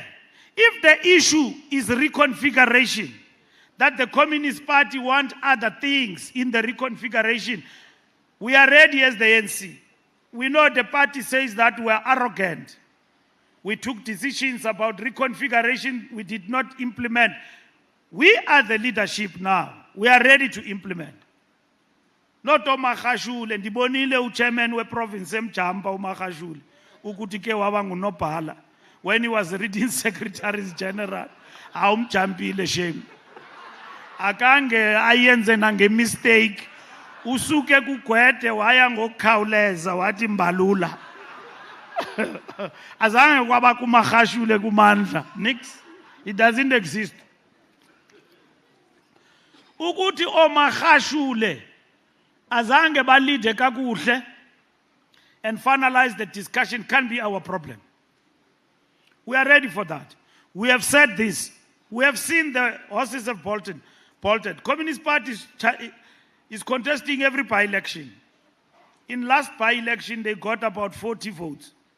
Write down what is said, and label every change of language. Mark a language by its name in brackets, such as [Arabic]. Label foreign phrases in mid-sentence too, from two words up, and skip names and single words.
[English] If the issue is reconfiguration, that the Communist Party want other things in the reconfiguration, we are ready as the ANC. We know the party says that we are arrogant. We took decisions about reconfiguration we did not implement. We are the leadership now. We are ready to implement. [Xhosa] Not uMagashule, ndibonile uchairman weprovince emjampa uMagashule ukuthi ke waba ngunobhala [English] when he was reading secretaries general [Xhosa] awumjampile shame. Akange ayenze nange mistake usuke kugwede waya ngokukhawuleza wathi mbalula. Azange kwaba kuMagashule kumandla nix, [English] it doesn't exist. [Xhosa] Ukuthi oMagashule azange balide kakuhle [English] and finalize the discussion can be our problem. We are ready for that. We have said this. We have seen the horses have bolted. Communist Party is contesting every by-election. In last by-election, they got about 40 votes.